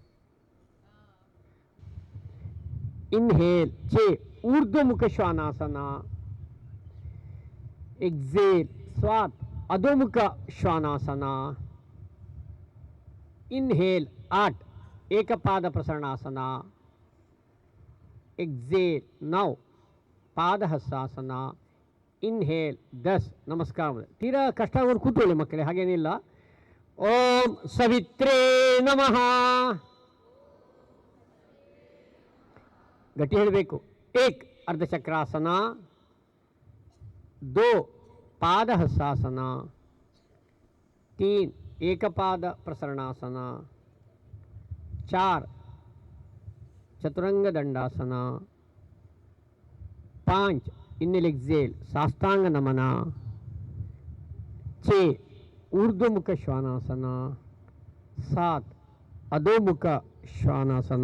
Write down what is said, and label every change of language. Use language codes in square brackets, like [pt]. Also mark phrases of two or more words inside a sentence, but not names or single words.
[sa] इनहेल 6 ऊर्ध्वमुख श्वानासन, एक्सेल 7 अधोमुख श्वानासन, इनहेल 8 एक पाद प्रसरणासन, एक्सेल 9 पादहस्तासन, इनहेल 10 नमस्कार. [kn] ತೀರಾ ಕಷ್ಟ ಆಗೋರು ಕೂತ್ಕೊಳ್ಳಿ ಮಕ್ಕಳೇ, ಹಾಗೇನಿಲ್ಲ. [sa] ಓಂ ಸವಿತ್ರೇ ನಮಃ. [kn] ಗಟ್ಟಿ ಹೇಳಬೇಕು. [sa] 1 अर्धचक्रासन, 2 पादहस्तासन, 3 एक पाद प्रसरणासन, 4 चतुरंग दंडासन, 5 [en] inhale exhale [sa] साष्टांग नमन, 6 ऊर्ध्वमुख श्वानासन, 7 अधोमुख श्वानासन.